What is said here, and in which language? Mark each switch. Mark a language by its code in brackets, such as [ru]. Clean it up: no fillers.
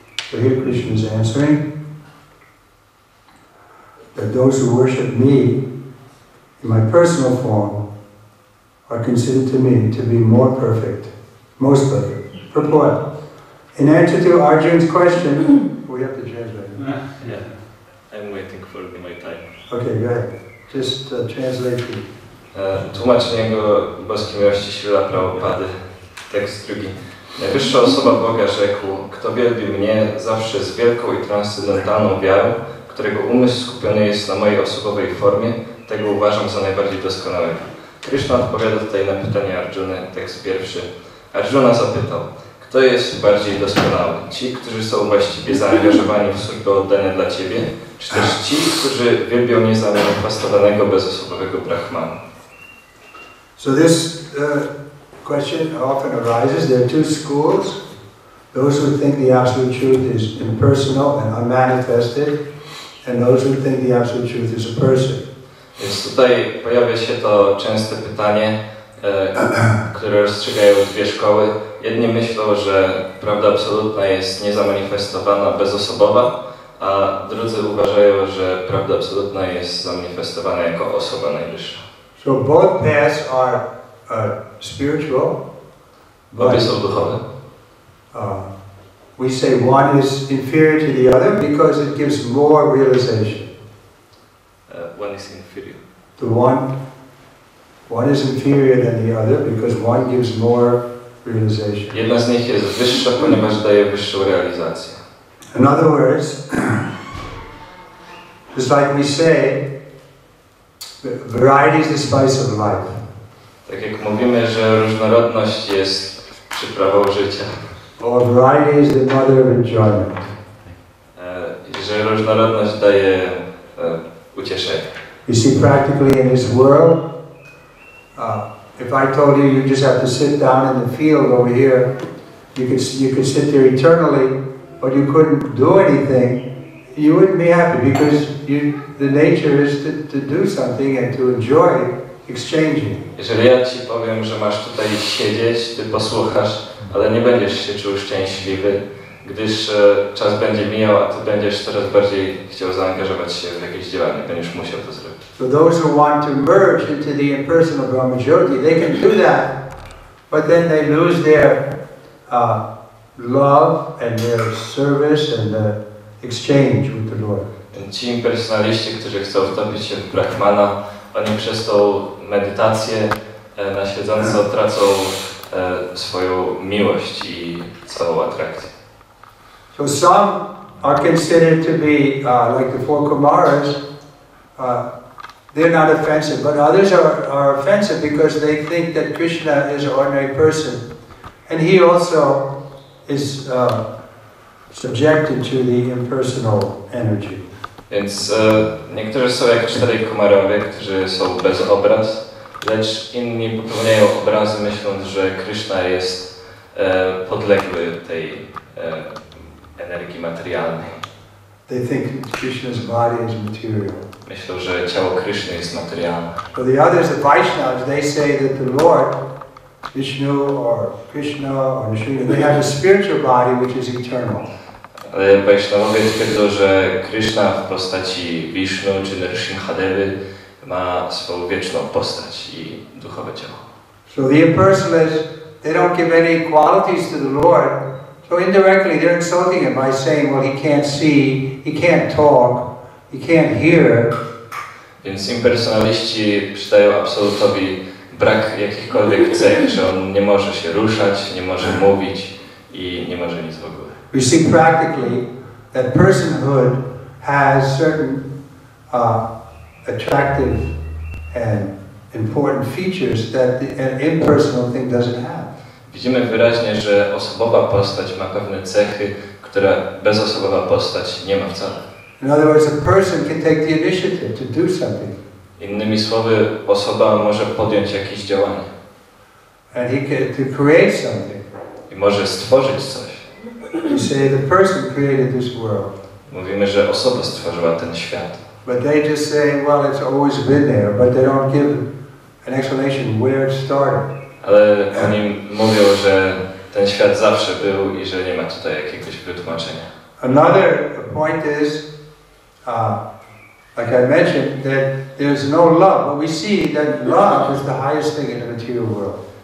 [en] So here Krishna is answering that those who worship me in my personal form are considered to me to be more perfect, most perfect. Purport. In answer to Arjuna's question, we have to translate. Yeah, I'm waiting for my time. Okay, go ahead. Just translate it. [pl] Tłumaczenie Jego boskiej miłości Śrila Prabhupady. Tekst 2. Najwyższa osoba Boga rzekł, kto wielbi mnie zawsze z wielką i transcendentalną wiarą, którego umysł skupiony jest na mojej osobowej formie, tego uważam za najbardziej doskonałego. Krishna odpowiada tutaj na pytanie Arjuny, tekst 1. Arjuna zapytał, kto jest bardziej doskonały? Ci, którzy są właściwie zaangażowani w służbę oddania dla Ciebie, czy też ci, którzy wielbią niezamanifestowanego, bezosobowego Brahmana? [en] So this question often arises. There are two schools. Those who think the absolute truth is impersonal and unmanifested, and those who think the absolute truth is a person. [pl] Więc tutaj pojawia się to częste pytanie, które rozstrzygają dwie szkoły. Jedni myślą, że prawda absolutna jest niezamanifestowana, bezosobowa, a drudzy uważają, że prawda absolutna jest zamanifestowana jako osoba najwyższa. [en] So both paths are spiritual. [pl] Obie są duchowe. [en] We say one is inferior to the other because it gives more realization. One is inferior. The one is inferior than the other because one gives more realization. [pl] Jedna z nich jest wyższa, ponieważ daje wyższą realizację. [en] In other words, just like we say, variety is the spice of life. [pl] Tak jak mówimy, że różnorodność jest przyprawą życia. [en] Or variety is the mother of enjoyment. [pl] Że różnorodność daje ucieszenie. [en] You see, practically in this world, if I told you you just have to sit down in the field over here, you could sit there eternally, but you couldn't do anything, you wouldn't be happy because the nature is to do something and to enjoy exchanging. [pl] Jeżeli ja Ci powiem, że masz tutaj siedzieć, Ty posłuchasz, ale nie będziesz się czuł szczęśliwy, gdyż czas będzie mijał, a Ty będziesz coraz bardziej chciał zaangażować się w jakieś działanie, będziesz musiał to zrobić. [en] So those who want to merge into the impersonal Brahma Jyoti, they can do that, but then they lose their love and their service and the exchange with the Lord. [pl] Ci impersonaliści, którzy chcą wtopić się w Brahmana, oni przez tą medytację na siedząco tracą swoją miłość i całą atrakcję. [en] So some are considered to be like the four Kumaras. They're not offensive, but others are offensive because they think that Krishna is an ordinary person, and he also is subjected to the impersonal energy. [pl] Więc niektórzy są jak 4 komarowie, którzy są bez obraz, lecz inni popełniają obrazy, myśląc, że Kryszna jest podległy tej energii materialnej. [en] They think Krishna's body is material. [pl] Myślą, że ciało Kryszny jest materialne. [en] For the others, the Vaishnavas, they say that the Lord, Vishnu or Krishna or Nrsimha, they have a spiritual body which is eternal. [pl] Ale Vaishnavowie twierdzą, że Kryszna w postaci Vishnu czy Nrsimhadevy ma swoją wieczną postać i duchowe ciało. [en] So the impersonalists, they don't give any qualities to the Lord. So indirectly they're insulting him by saying, well, he can't see, he can't talk, he can't hear. [pl] Więc impersonaliści przydają absolutowi brak jakichkolwiek cech, że on nie może się ruszać, nie może mówić i nie może nic w ogóle. [en] We see practically that personhood has certain attractive and important features that an impersonal thing doesn't have. [pl] Widzimy wyraźnie, że osobowa postać ma pewne cechy, które bezosobowa postać nie ma wcale. [en] In other words, a person can take the initiative to do something. [pl] Innymi słowy, osoba może podjąć jakieś działanie. [en] And he can to create something. [pl] I może stworzyć coś. [en] We say the person created this world. [pl] Mówimy, że osoba stworzyła ten świat. [en] But they just say, well, it's always been there, but they don't give an explanation where it started. [pl] Ale oni mówią, że ten świat zawsze był i że nie ma tutaj jakiegoś wytłumaczenia. [en] Another point is, like I mentioned, that there's no love, but we see that love is the highest thing in the material world.